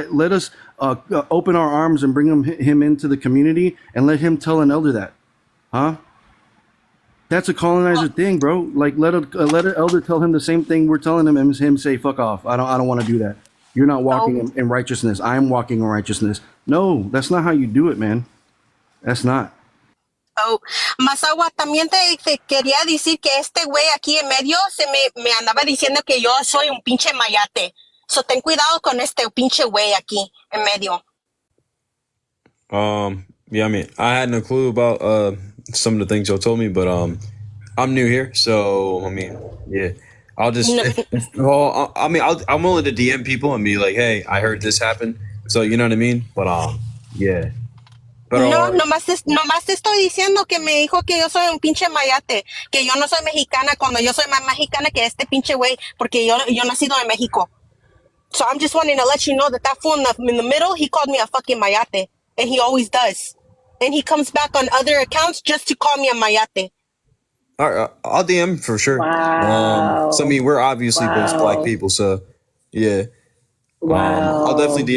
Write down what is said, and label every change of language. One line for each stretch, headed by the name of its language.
English: Let us open our arms and bring him into the community and let him tell an elder that, huh? That's a colonizer thing, bro. Like let an elder tell him the same thing we're telling him, and him say, "Fuck off. I don't want to do that. You're not walking in righteousness. I'm walking in righteousness." No, that's not how you do it, man. That's not.
Spanish: Oh, Masagua, también te quería decir que este güey aquí en medio me andaba diciendo que yo soy un pinche mayate. So ten cuidado con este pinche güey aquí en medio.
English: Yeah, I mean, I had no clue about some of the things y'all told me, but I'm new here, so I mean, yeah. I'll just, No, well, I mean, I'm willing to DM people and be like, hey, I heard this happen. So you know what I mean? But yeah. no,
Spanish: Pero nomás te estoy diciendo que me dijo que yo soy un pinche mayate, que yo no soy mexicana cuando yo soy más mexicana que este pinche güey, porque yo nacido en México.
English: So I'm just wanting to let you know that fool in the middle, he called me a fucking mayate, and he always does. And he comes back on other accounts just to call me a mayate. all right, I'll DM for sure. So I Wow. mean, we're obviously both black Wow. people, so yeah. I'll definitely